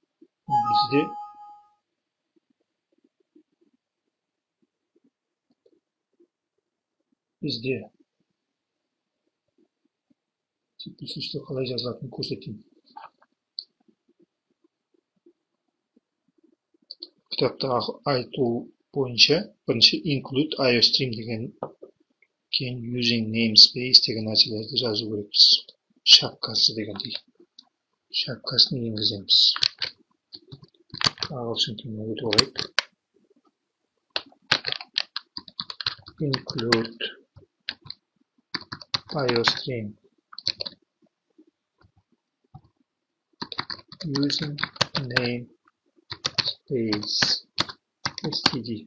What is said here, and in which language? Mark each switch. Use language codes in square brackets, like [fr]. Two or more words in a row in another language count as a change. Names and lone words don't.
[kk] Бізде C++-те қалай жазылатынын көрсетейін. Кітапта айту бойынша бірінші include IOStream деген кейін [en] using namespace [kk] деген нәрселерді жазу керекпіз. Шапкасы дегендей. Шапкасын енгіземіз. Ағылшын тіліне өтіп алайық. [en] Include IOStream using namespace std.